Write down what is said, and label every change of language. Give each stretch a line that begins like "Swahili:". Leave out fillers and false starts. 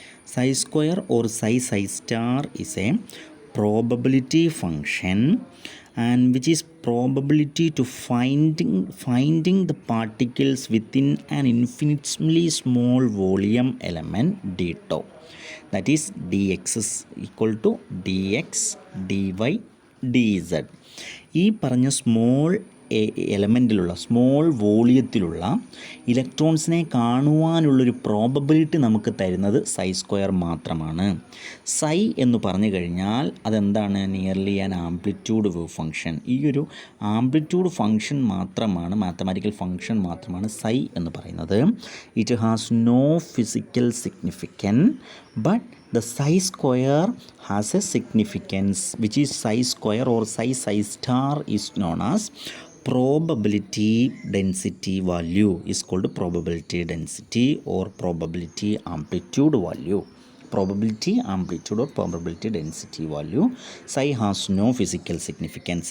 English: Psi square or psi star is a probability function, and which is probability to finding the particles within an infinitesimally small volume element d tau. That is dx is equal to dx dy dz.
Malayalam: ഈ പറഞ്ഞ small എലമെൻറ്റിലുള്ള small വോളിയത്തിലുള്ള ഇലക്ട്രോൺസിനെ കാണുവാനുള്ളൊരു probability നമുക്ക് തരുന്നത് സൈ square മാത്രമാണ്. സൈ എന്ന് പറഞ്ഞു കഴിഞ്ഞാൽ അതെന്താണ്? Nearly an amplitude wave function. ഈ ഒരു ആംപ്ലിറ്റ്യൂഡ് ഫംഗ്ഷൻ മാത്രമാണ്, മാത്തമാറ്റിക്കൽ ഫംഗ്ഷൻ മാത്രമാണ് സൈ എന്ന് പറയുന്നത്.
English: It has no physical significance, but the psi square has a significance which is psi square or psi star is known as probability density value is called probability density or probability amplitude value. Probability amplitude or probability density value. Psi has no physical significance.